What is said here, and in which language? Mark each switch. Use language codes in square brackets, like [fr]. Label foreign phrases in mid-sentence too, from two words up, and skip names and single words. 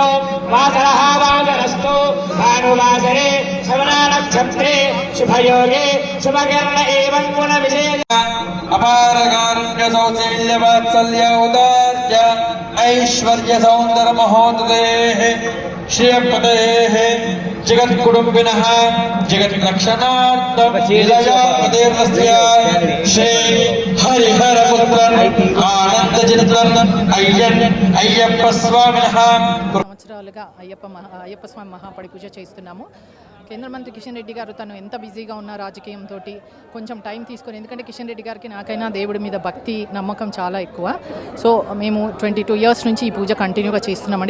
[sa] वासरः वासरस्तु भानुवासरे श्रवणनक्षत्रे शुभयोगे शुभकर्ण एवं गुणविशेष अपारकारुण्य सौशील्य वात्सल्य औदार्य ऐश्वर्य सौन्दर्य महोदयेः श्रियपतेः जगत्कुटुम्बिनः जगद्रक्षणार्थं लीलयापतेर्नस्य श्री हरिहरपुत्रन् आनन्दचित्रन् अय्यप्प स्वामिनः [te] సంవత్సరాలుగా అయ్యప్ప స్వామి మహాపడి పూజ చేస్తున్నాము. కేంద్ర మంత్రి కిషన్ రెడ్డి గారు తను ఎంత బిజీగా ఉన్న రాజకీయంతో కొంచెం టైం తీసుకొని, ఎందుకంటే కిషన్ రెడ్డి గారికి నాకైనా దేవుడి మీద భక్తి నమ్మకం చాలా ఎక్కువ. సో మేము 22 ఇయర్స్ నుంచి ఈ పూజ కంటిన్యూగా చేస్తున్నామండి.